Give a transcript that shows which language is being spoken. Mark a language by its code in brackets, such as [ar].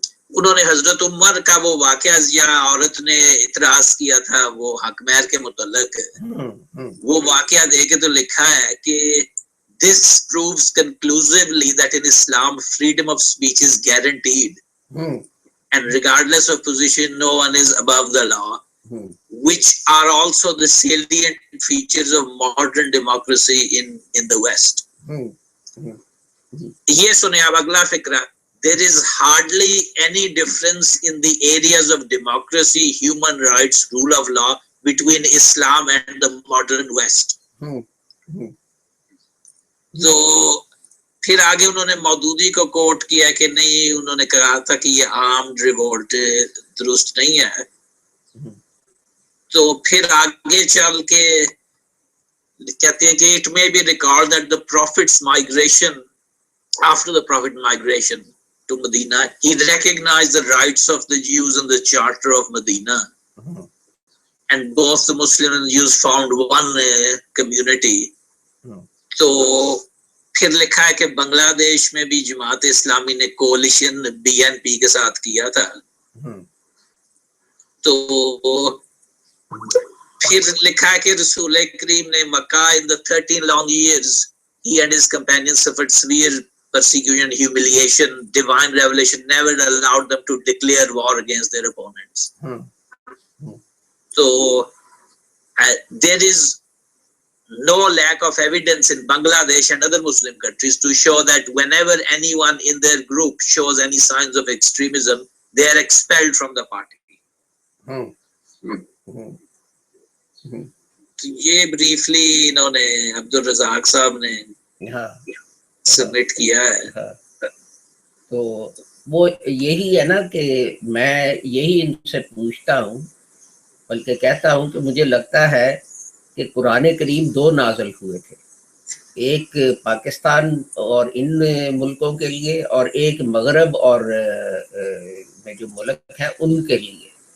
[ur] انہوں نے حضرت عمر کا وہ واقعہ یا عورت نے اعتراض کیا تھا وہ حق مہر کے متعلق, وہ واقعہ دے کے تو لکھا ہے کہ [en] this proves conclusively that in Islam freedom of speech is guaranteed and regardless of position no one is above the law, which are also the salient features of modern democracy in the West. [ur] یہ سنے اب اگلا فکرہ. [en] There is hardly any difference in the areas of democracy, human rights, rule of law between Islam and the modern West. [ur] تو پھر آگے انہوں نے مودودی کو کوٹ کیا کہ نہیں, انہوں نے کہا تھا کہ یہ armed revolt درست نہیں ہے. تو پھر آگے چل کے کہتے ہیں کہ [en] it may be recalled that the Prophet's migration, after the Prophet migration to Medina, he recognized the rights of the Jews in the Charter of Medina. And both the Muslim and Jews found one community. [ur] تو پھر لکھا ہے کہ بنگلہ دیش میں بھی جماعت اسلامی نے coalition BNP کے ساتھ کیا تھا. تو پھر لکھا ہے کہ رسول کریم نے مکہ [en] in the 13 long years he and his companions suffered severe persecution, humiliation. Divine revelation never allowed them to declare war against their opponents. So there is no lack of evidence in Bangladesh and other Muslim countries to show that whenever anyone in their group shows any signs of extremism, they are expelled from the party. [ur] یہ briefly انہوں نے عبدالرزاق صاحب نے submit کیا ہے. تو وہ یہی ہے نا کہ میں یہی ان سے پوچھتا ہوں, بلکہ کہتا ہوں کہ مجھے لگتا ہے کہ قرآن کریم 2 نازل ہوئے تھے, ایک پاکستان اور ان ملکوں کے لیے اور ایک مغرب اور میں جو ملک ہیں ان کے لیے.